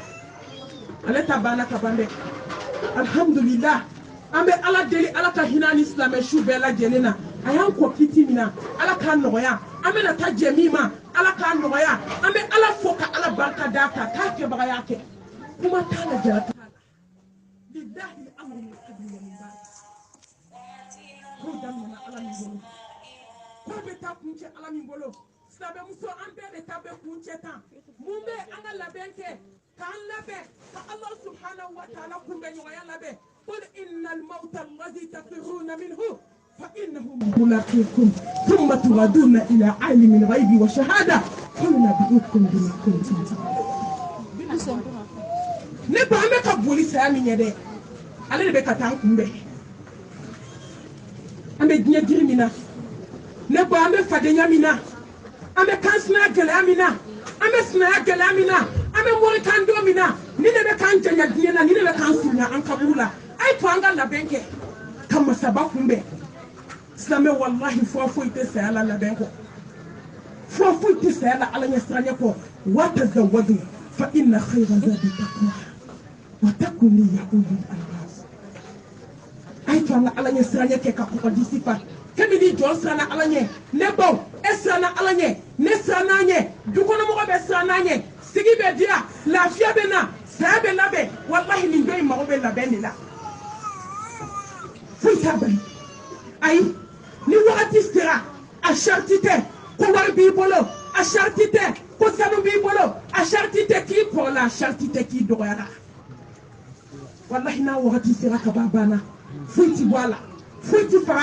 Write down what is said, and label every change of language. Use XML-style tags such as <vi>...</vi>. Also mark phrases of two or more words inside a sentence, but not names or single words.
<bm>Ale ta banna ka ban dɛ. Alhamdulillah an bɛ Ala deli Ala ka hinɛ ni silamɛ su bɛɛ lajɛlen na a y'an kɔ kiti min na Ala k'a nɔgɔya an bɛna taa jɛ min ma Ala k'a nɔgɔya an bɛ Ala fo ka Ala barika d'a kan k'a kɛbaga y'a kɛ. Kuma t'a la jara t'a la.</bm> <ar>لله الأمر من قبل ومن بعد.</ar> <bm>Ko daminɛna Ala min bolo ko bɛ taa kuncɛ Ala min bolo. Silamɛmuso an bɛɛ de ta bɛ kuncɛ tan mun bɛ an ka labɛn kɛ k'an labɛn ka</bm> <ar>الله سبحانه وتعالى</ar> <bm>kunbɛ ɲɔgɔnya labɛn.</bm> <ar>قل إن الموت الذي تفرون منه فإنه ملاقيكم ثم تردون إلى عالم الغيب والشهادة فينبئكم بما كنتم تعملون.</ar> <bm>ne ba an bɛ ka boli saya min ye dɛ ale de bɛ ka taa an kunbɛn an bɛ diɲɛ jiri min na ne ba an bɛ fadenya min na an bɛ kansinaya gɛlɛya min na an bɛ sinaya gɛlɛya min na an bɛ morikan don min na ni ne bɛ k'an janya diɲɛ na ni ne bɛ k'an surunya an kaburu la. A ye to an ka labɛn kɛ ka masaba kunbɛn. Silamɛ wallahi fura foyi tɛ saya la labɛn kɔ fura foyi tɛ saya la Ala ɲɛsiranɲɛ kɔ.</bm> <ar>وتزودوا فإن خير الزاد التقوى واتقون يا أولي الألباب.</ar> <bm>A ye to an ka Ala ɲɛsiranɲɛ kɛ ka kɔgɔdisi fa kabini jɔn siranna Ala ɲɛ ne baw e siranna Ala ɲɛ ne siranna ɲɛ dukɔnɔmɔgɔ bɛ siranna ɲɛ sigi bɛ diya lafiya bɛ na saya bɛ labɛn wallahi nin dɔ in mago bɛ labɛn de la. Foyi t'a bali ayi ni wagati sera a sariti tɛ ko wari b'i bolo a sariti tɛ ko sanu b'i bolo a sariti tɛ k'i kɔrɔla a sariti tɛ k'i dɔgɔyara wallahi n'a wagati sera ka ban banna foyi ti bɔ a la foyi ti fara</bm>